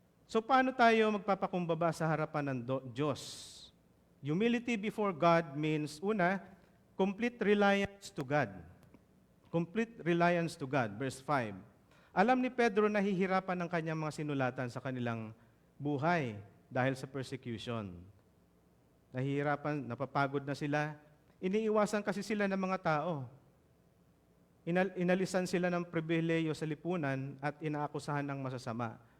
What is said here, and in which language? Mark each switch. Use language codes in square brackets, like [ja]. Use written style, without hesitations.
[tl] So paano tayo magpapakumbaba sa harapan ng Diyos? [en] Humility before God means, [tl] una, [en] complete reliance to God. Complete reliance to God. Verse 5. [tl] Alam ni Pedro na hihirapan ng kanyang mga sinulatan sa kanilang buhay dahil sa persecution. Nahihirapan, napapagod na sila. Iniiwasan kasi sila ng mga tao. Inalisan sila ng pribileyo sa lipunan at inaakusahan ng masasama.